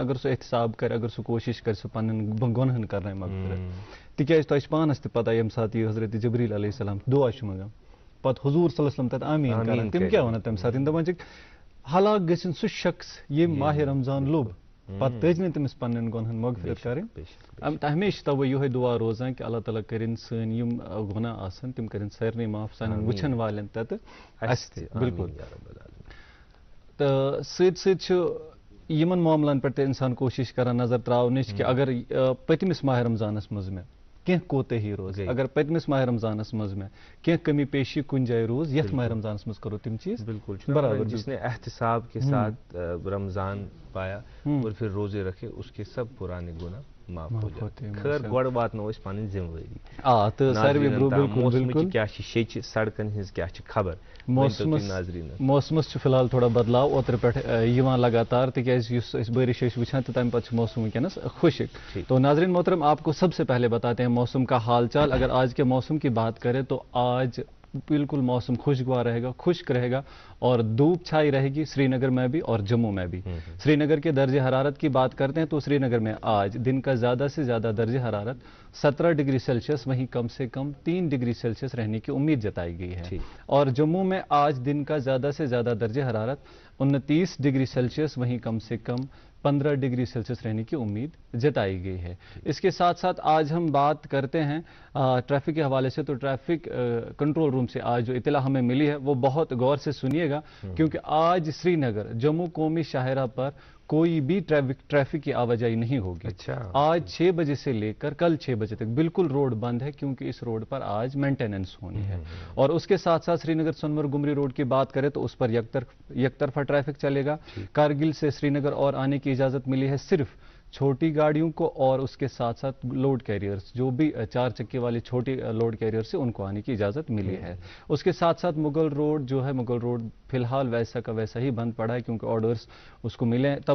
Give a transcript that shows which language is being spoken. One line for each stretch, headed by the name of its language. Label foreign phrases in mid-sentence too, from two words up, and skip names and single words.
Kashmiri: اگر سُہ احتساب کرِ اگر سُہ کوٗشش کرِ سُہ پننٮ۪ن گۄنہن کرناے مغفرت تِکیٛازِ تۄہہِ چھِ پانس تہِ پتہ ییٚمہِ ساتہٕ یہِ حضرت جبریٖل
Arabic: علیہ السلام
Kashmiri: دُعا چھُ منٛگان پتہٕ حضوٗر
Arabic: صلی اللہ علیہ وسلم
Kashmiri: تتہِ آمیٖن کران تِم کیٛاہ ونان تمہِ ساتہٕ تِم دپان چھِکھ ہلاک گٔژھِنۍ سُہ شخص ییٚمۍ ماہِ رمضان لوٚب پتہٕ تٔج نہٕ تٔمِس پننٮ۪ن گۄنہن مغفرت کرٕنۍ ہمیشہِ تَوے یِہوے دُعا روزان کہِ اللہ تعالیٰ کٔرِنۍ سٲنۍ یِم گۄناہ آسن تِم کٔرِنۍ سارنٕے معاف سانٮ۪ن وٕچھن والٮ۪ن تہِ تہٕ اَسہِ تہِ بالکل تہٕ سۭتۍ سۭتۍ چھُ یِمن معاملن پٮ۪ٹھ تہِ انسان کوٗشش کران نظر تراونٕچ کہِ اگر پٔتمِس ماہِ رمضانس منٛز مےٚ کینٛہہ کوتٲہی روز اگر پٔتمِس ماہِ رمضانس منٛز مےٚ کینٛہہ کمی پیشی کُنہِ جایہِ روز یتھ ماہِ رمضانس منٛز کرو تِم چیٖز
Urdu: بالکل برابر جس نے احتساب کے ساتھ رمضان پایا اور پھر روزے رکھے اس کے سب پرانے گناہ معاف ہو جاتے ہیں
Kashmiri: خیر گۄڈٕ واتنو أسۍ پنٕنۍ ذمہٕ وٲری تہٕ ساروی برونٛہہ موسمٕچ کیٛاہ چھِ شیٚچہِ سڑکن ہٕنٛز کیٛاہ چھِ خبر موسمس چھُ فِلحال تھوڑا بدلاو اوترٕ پٮ۪ٹھ یِوان لگاتار تِکیٛازِ یُس أسۍ بٲرِش ٲسۍ وٕچھان تہٕ تمہِ پتہٕ چھُ موسم وٕنکیٚنس خُشک
Urdu: تو ناظرین محترم آپ کو سب سے پہلے بتاتے ہیں موسم کا حال چال اگر آج کے موسم کی بات کریں تو آج بالکل موسم خوشگوار رہے گا خشک رہے گا اور دھوپ چھائی رہے گی سری نگر میں بھی اور جموں میں بھی سری نگر کے درجہ حرارت کی بات کرتے ہیں تو سری نگر میں آج دن کا زیادہ سے زیادہ درجہ حرارت 17 ڈگری سیلسیس وہیں کم سے کم 3 ڈگری سیلسیس رہنے کی امید جتائی گئی ہے اور جموں میں آج دن کا زیادہ سے زیادہ درجہ حرارت 29 ڈگری سیلسیس وہیں کم سے کم 15 ڈگری سیلسیس رہنے کی امید جتائی گئی ہے اس کے ساتھ ساتھ آج ہم بات کرتے ہیں ٹریفک کے حوالے سے تو ٹریفک کنٹرول روم سے آج جو اطلاع ہمیں ملی ہے وہ بہت غور سے سنیے گا کیونکہ آج سری نگر جموں قومی شاہراہ پر کوئی بھی ٹریفک کی آواجائی نہیں ہوگی. آج 6 بجے سے لے کر کل 6 بجے تک بالکل روڈ بند ہے کیونکہ اس روڈ پر آج مینٹیننس ہونی ہے. اور اس کے ساتھ ساتھ سری نگر سونمرگ گمری روڈ کی بات کریں تو اس پر یک طرفہ ٹریفک چلے گا. کارگل سے سری نگر اور آنے کی اجازت ملی ہے صرف چھوٹی گاڑیوں کو اور اس کے ساتھ ساتھ لوڈ کیریئرز جو بھی 4 چکے والی چھوٹی لوڈ کیریئر سے ان کو آنے کی اجازت ملی ہے. اس کے ساتھ ساتھ مغل روڈ جو ہے مغل روڈ فی الحال ویسا کا ویسا ہی بند پڑا ہے کیونکہ آرڈرز اس کو ملے ہیں.